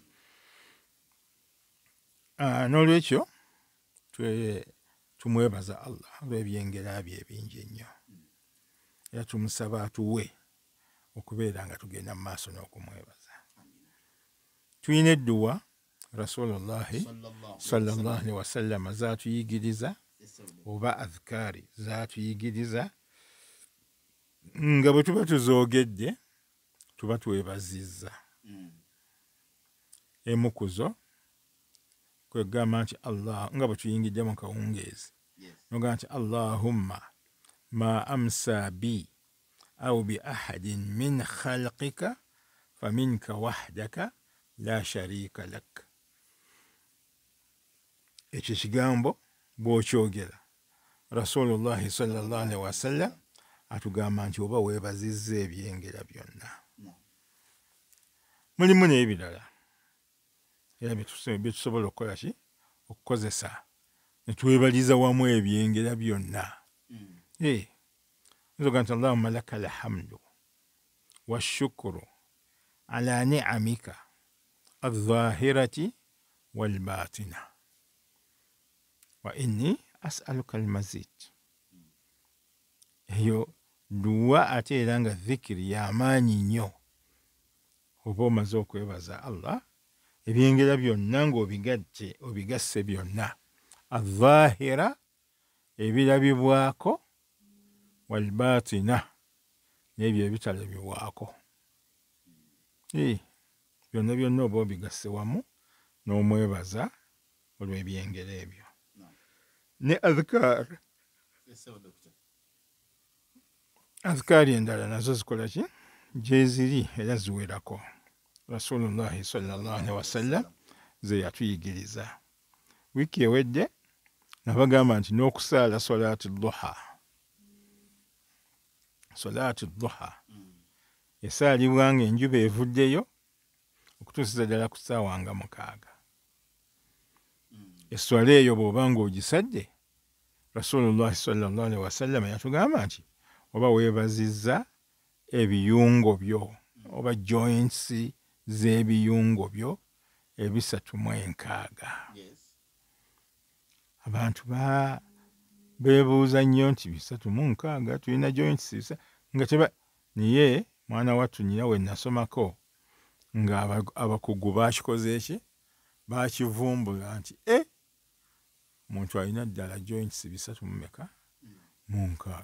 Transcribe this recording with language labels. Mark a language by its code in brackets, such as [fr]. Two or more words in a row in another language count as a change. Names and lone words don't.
[lg] n'olwekyo tumwebaza Allah olw'ebyengera bye ebingi ennyo era tumusaba atuwe okubeera nga tugenda mu maaso n'okumwebaza tulina edduwa Rasulullahi [ar] صلى الله عليه وسلم [lg] zaatuyigiriza oba adhikaari zaatuyigiriza nga bwe tuba tuzoogedde tuba twebazizza emu ku zo kwegamba nti Allah nga bwe tuyingidde mu kawungeezi nogamba nti [ar] اللهم ما أمسى بي أو بأحد من خلقك فمنك وحدك لا شريك لك [lg] ekyo kigambo bw'okyogera Rasulullahi [ar] صلى الله عليه وسلم [lg] atugamba nti oba weebazizza ebyengera byonna mulimu n'ebirala era byetusobola okukola ki okukozesa ne twebaliza wamu ebyengera byonna nzoga nti [ar] اللهم لك الحمد والشكر على نعمك الظاهرة والباطنة وإني أسألك المزيد [lg] eyo duwa ate era nga dhikiri y'amaanyi nnyo oba omaze okwebaza Allah ebyengera byonna ng'obigasse byonna adh-dhahira ebirabibwako wal-batina n'ebyo ebitalabibwako byonna byonna oba obigasse wamu n'omwebaza olw'ebyengera ebyo ne azkaari endala nazo zikola ki gyeziri era ziwerako Rasulullahi [ar] صلى الله عليه وسلم [lg] ze yatuyigiriza wiiki ewedde nabagamba nti n'okusaala [ar] صلاة الضحى [lg] esaalibwa nga enjuba evuddeyo okutuusiza ddala ku ssaawa nga 6 esswala eyo bw'oba ng'ogisadde Rasulullahi [ar] صلى الله عليه وسلم [lg] yatugamba nti oba weebazizza ebiyungo byo oba joints z'ebiyungo byo 360. Yes. Abantu beebuuza nnyo nti 360 tulina joints nga teba niye mwana wattu nnyina we nasomako nga abakugu bakikoze eki bakivumbula nti omuntu alina ddala joints 360.